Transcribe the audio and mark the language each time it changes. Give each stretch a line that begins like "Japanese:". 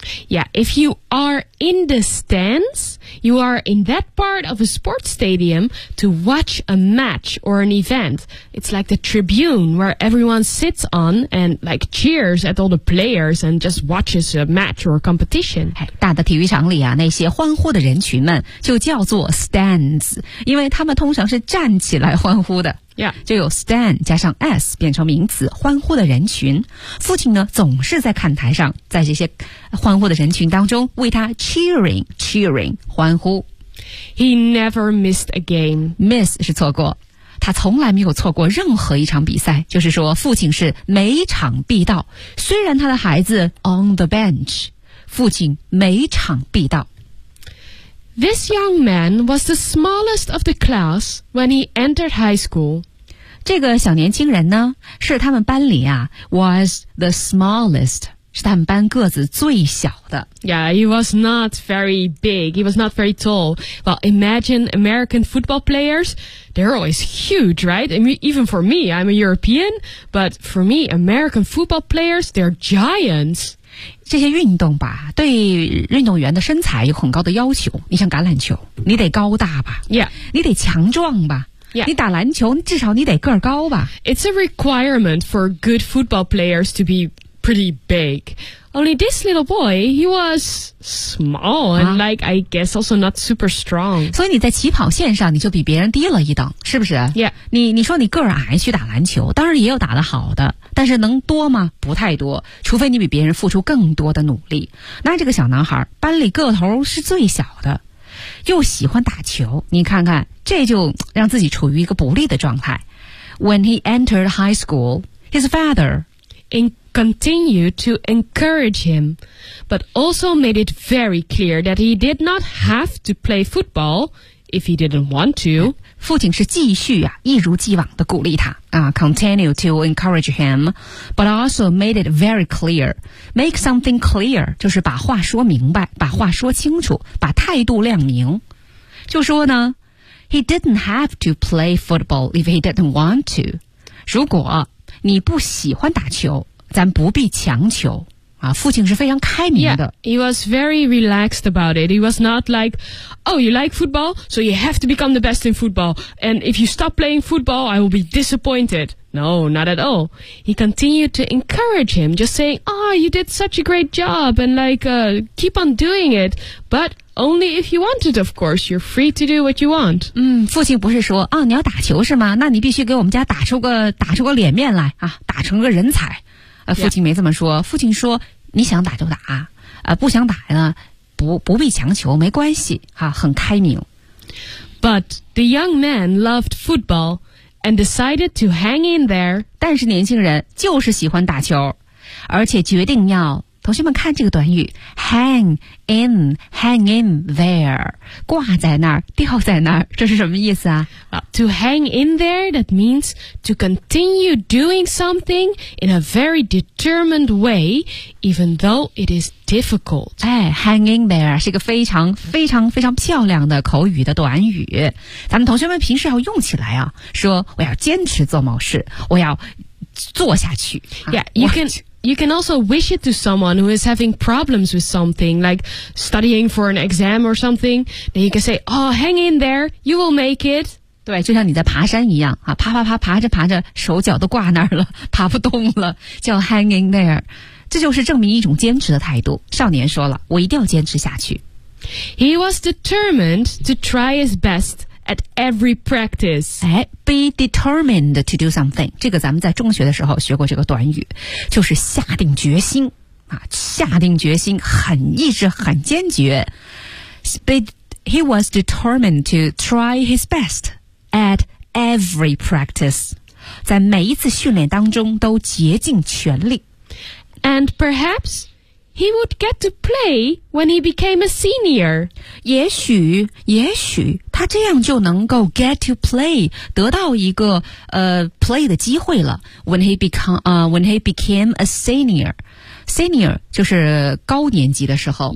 English: Yeah, if you are in the stands, you are in that part of a sports stadium to watch a match or an event. It's like the tribune where everyone sits on and like cheers at all the players and just watches a match or a competition.
Chinese: 大的体育场里啊，那些欢呼的人群们就叫做 stands, 因为他们通常是站起来欢呼的。
English: Yeah.
Chinese: 就有 stand 加上 s 变成名词欢呼的人群父亲呢总是在看台上在这些欢呼的人群当中为他 cheering 欢呼
English: He never missed a game
Chinese: Miss 是错过他从来没有错过任何一场比赛就是说父亲是每场必到虽然他的孩子
English: on the bench
Chinese: 父亲每场必到
English: This young man was the smallest of the class when he entered high school.
Chinese: 这个小年轻人呢，是他们班里啊
English: was the smallest.
Chinese: 是他们班个子最小的。
English: Yeah, he was not very big. He was not very tall. Well, imagine American football players. They're always huge, right? I mean, even for me, I'm a European. But for me, American football players, they're giants.
Chinese: 这些运动吧，对运动员的身材有很高的要求。你像橄榄球，你得高大吧
English: ？Yeah，
Chinese: 你得强壮吧
English: ？Yeah，
Chinese: 你打篮球，至少你得个儿高吧
English: ？It's a requirement for good football players to be pretty big. Only this little boy, he was small and like I guess also not super strong.
Chinese: 所以你在起跑线上你就比别人低了一等，是不是
English: ？Yeah，
Chinese: 你说你个儿矮去打篮球，当然也有打得好的。但是能多吗？不太多，除非你比别人付出更多的努力。那这个小男孩班里个头是最小的，又喜欢打球，你看看，这就让自己处于一个不利的状态。
English: When he entered high school, his father continued to encourage him, but also made it very clear that he did not have to play football if he didn't want to.
Chinese: 父亲是继续啊，一如既往的鼓励他啊
English: ，continue to encourage him, but also made it very clear. Make something clear
Chinese: 就是把话说明白，把话说清楚，把态度亮明。就说呢
English: ，He didn't have to play football if he didn't want to.
Chinese: 如果你不喜欢打球，咱不必强求。啊、父亲是非常开明的。
English: Yeah, he was very relaxed about it. He was not like, oh, you like football? So you have to become the best in football. And if you stop playing football, I will be disappointed. No, not at all. He continued to encourage him, just saying, oh, you did such a great job and like, keep on doing it. But only if you want it, of course. You're free to do what you want.
Chinese: 嗯，父亲不是说，哦，你要打球是吗？那你必须给我们家打出个脸面来啊，打成个人才。父亲没这么说、yeah. 父亲说你想打就打不想打呢不必强求没关系啊很开明。
English: But the young man loved football and decided to hang in there.
Chinese: 但是年轻人就是喜欢打球而且决定要同学们看这个短语
English: hang in there,
Chinese: 挂在那儿吊在那儿这是什么意思啊
English: well, To hang in there, that means to continue doing something in a very determined way, even though it is difficult.
Chinese: 哎 ,
English: hang in there
Chinese: 是一个非常非常非常漂亮的口语的短语。咱们同学们平时要用起来啊说我要坚持做某事我要做下去。
English: You can also wish it to someone who is having problems with something, like studying for an exam or something. Then you can say, oh, hang in there, you will make it.
Chinese: 对，就像你在爬山一样，啊，爬爬爬，爬着爬着，手脚都挂那儿了，爬不动了，叫
English: hang in there.
Chinese: 这就是证明一种坚持的态度。少年说了，我一定要坚持下去。
English: He was determined to try his best. At every practice. Be determined to do something.
Chinese: 这个咱们在中学的时候学过这个短语。就是下定决心。啊、下定决心很意志很坚决。
English: He was determined to try his best at every practice.
Chinese: 在每一次训练当中都竭尽全力。
English: And perhaps... He would get to play when he became a senior.
Chinese: 也许他这样就能够
English: get to play,
Chinese: 得到一个play 的机会了。
English: When he became a senior. Senior
Chinese: 就是高年级的时候。